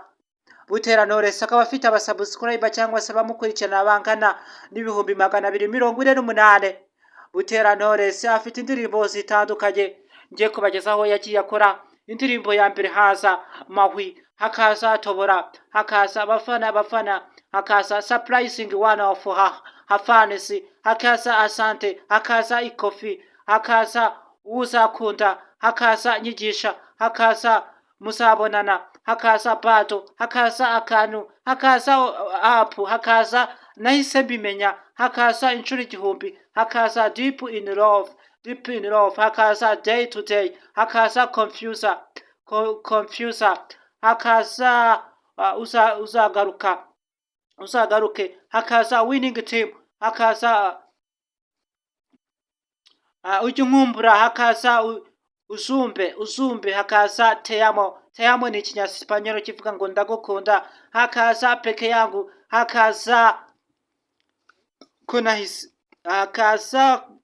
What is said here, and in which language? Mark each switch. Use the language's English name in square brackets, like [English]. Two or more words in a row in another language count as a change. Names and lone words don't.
[Kinyarwanda] Butera Knowless akaba afite abasubscriber cyangwa se bamukurikirana bangana n'ibihumbi 248. Butera Knowless afite indirimbo zitandukanye. Ngiye kubagezaho yagiye akora indirimbo ya mbere haza mahwi, hakaza tobora, hakaza bafana, hakaza surprising one of her fans, hakaza asante, hakaza ikofi, hakaza uzakunda, hakaza nyigisha, hakaza musabonana, hakaza bato, hakaza akantu, hakaza apu, hakaza nahise mbimenya, hakaza inshuro igihumbi, hakaza deep in love, hakaza day to day, hakaza confuser, hakaza uzagaruke, hakaza winning team, hakaza ujya unkumbura, hakaza uzumbe, hakaza te amo ni ikinyasipanyolo kivuga ngo ndagukunda, hakaza peke yangu, hakaza kunahisi, hakaza